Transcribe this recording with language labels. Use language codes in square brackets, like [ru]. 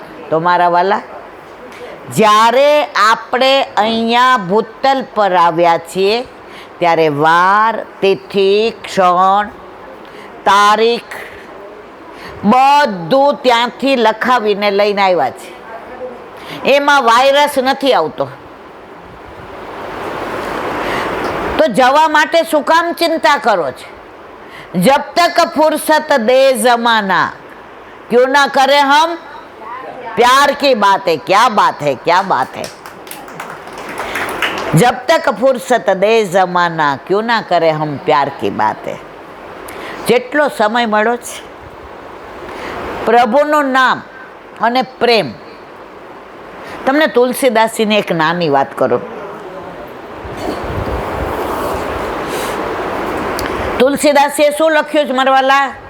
[gu] તો મારા વાલા, જ્યારે આપણે અહીંયા ભૂતલ પર આવ્યા છીએ ત્યારે વાર, તિથિ, ક્ષણ, તારીખ બધું ત્યાંથી લખાવીને લઈને આવ્યા છે. એમાં વાયરસ નથી આવતો. તો જવા માટે શું કામ ચિંતા કરો છો? [hi] જબ તક ફુરસત દે જમાના, क्यों ना करें हम प्यार की बातें। क्या बात है, क्या बात है। जब तक फुर्सत दे जमाना, क्यों ना करे हम प्यार की बातें। [gu] જેટલો સમય મળ્યો છે પ્રભુનું નામ અને પ્રેમ. તમને તુલસીદાસજીની એક નાની વાત કરું. તુલસીદાસીએ શું લખ્યું છે મારા વાલા?